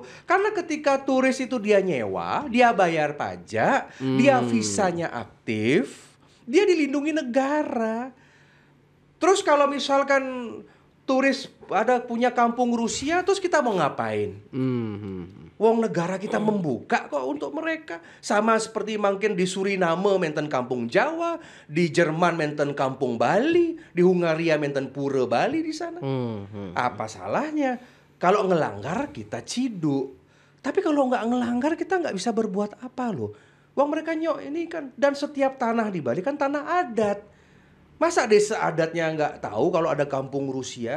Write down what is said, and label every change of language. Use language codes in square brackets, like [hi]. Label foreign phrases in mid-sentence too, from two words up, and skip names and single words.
[id] Karena ketika turis itu dia nyewa, dia bayar pajak, dia visanya aktif, dia dilindungi negara. Terus kalau misalkan turis ada punya kampung Rusia, terus kita mau ngapain? Wong negara kita membuka kok untuk mereka. Sama seperti mungkin di Suriname menten kampung Jawa, di Jerman menten kampung Bali, di Hungaria menten pura Bali di sana. Apa salahnya? Kalau ngelanggar kita ciduk. Tapi kalau nggak ngelanggar kita nggak bisa berbuat apa loh. Wong mereka nyok ini kan, dan setiap tanah di Bali kan tanah adat. Masa desa adatnya nggak tahu kalau ada kampung Rusia?